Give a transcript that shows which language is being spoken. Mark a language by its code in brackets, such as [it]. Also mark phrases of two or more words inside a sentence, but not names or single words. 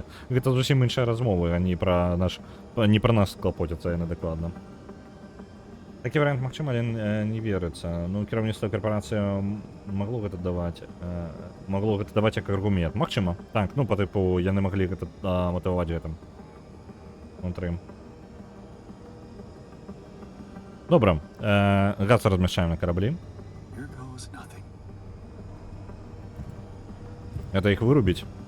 [be] Гэта зусім іншая размова, а не пра нас клапоцяцца яны дакладна. Такі варыянт магчыма, але не верыцца. Ну, кіраўніцтва карпорацыі магло гэта даваць як аргумент. Магчыма, так, ну, па тыпу, яны маглі гэта матываваць гэтым. [uk] Внутрі. Добре. [be] Газ размещаем на кораблі. [ru] Это их вырубить.